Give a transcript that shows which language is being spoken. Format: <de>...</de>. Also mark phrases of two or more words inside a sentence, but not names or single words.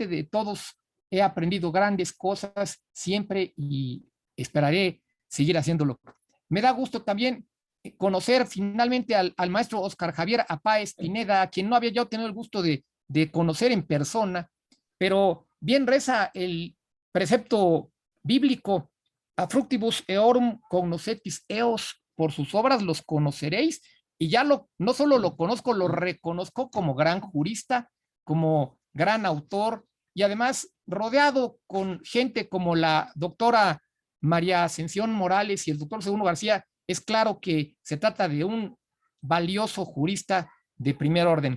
<es>De todos he aprendido grandes cosas siempre y esperaré seguir haciéndolo. Me da gusto también conocer finalmente al maestro Oscar Javier Apáez Pineda, a quien no había yo tenido el gusto de conocer en persona, pero bien reza el precepto bíblico:</es> <la>a fructibus eorum cognoscetis eos,</la> <es>por sus obras los conoceréis. Y ya no solo lo conozco, lo reconozco como gran jurista, como gran autor, y además rodeado con gente como la doctora María Ascensión Morales y el doctor Segundo García. Es claro que se trata de un valioso jurista de primer orden.</es>